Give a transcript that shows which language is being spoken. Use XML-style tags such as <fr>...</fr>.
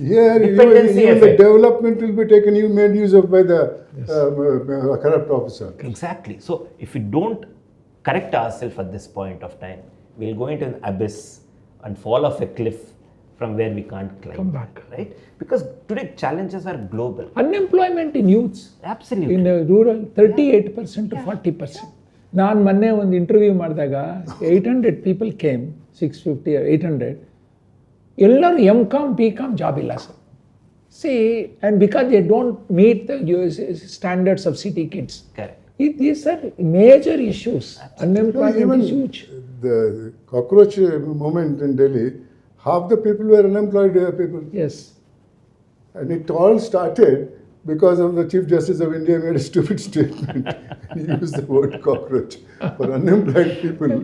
<en>Yeah, even the development will be taken, made use of by the corrupt officer. Exactly. So if we don't correct ourselves at this point of time, we'll go into an abyss and fall off a cliff from where we can't climb. Come back. Right? Because today challenges are global. Unemployment in youths. Absolutely. In rural, 38% to 40%.</en> <kn>ನಾನು ಮೊನ್ನೆ ಒಂದು</kn> <en>interview</en> <kn>ಮಾಡಿದಾಗ</kn> <en>800 people came 650 or 800</en> <kn>ಎಲ್ಲರೂ</kn> <en>MCom BCom job</en> <kn>ಇಲ್ಲ</kn> <en>Sir see and because they don't meet the standards of city kids these are major issues. Unemployment is huge. The cockroach movement in Delhi, half the people were unemployed people. Yes. And it all started because of the Chief Justice of India made a stupid statement. He used the word cockroach for unemployed people.</en>